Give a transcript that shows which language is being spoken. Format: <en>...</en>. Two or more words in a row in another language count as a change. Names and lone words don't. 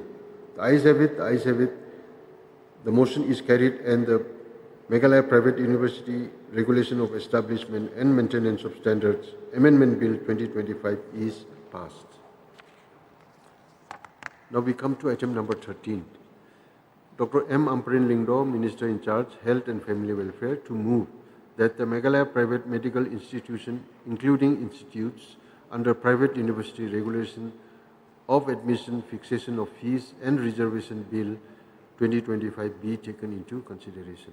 <en>The ayes have it, The motion is carried and the Meghalaya Private University Regulation of Establishment and Maintenance of Standards Amendment Bill 2025 is passed. Now we come to item number 13. Dr. M. Amparin Lingdo, Minister in charge, Health and Family Welfare, to move that the Meghalaya Private Medical Institution, including institutes under Private University Regulation of Admission, Fixation of Fees and Reservation Bill 2025 be taken into consideration.</en>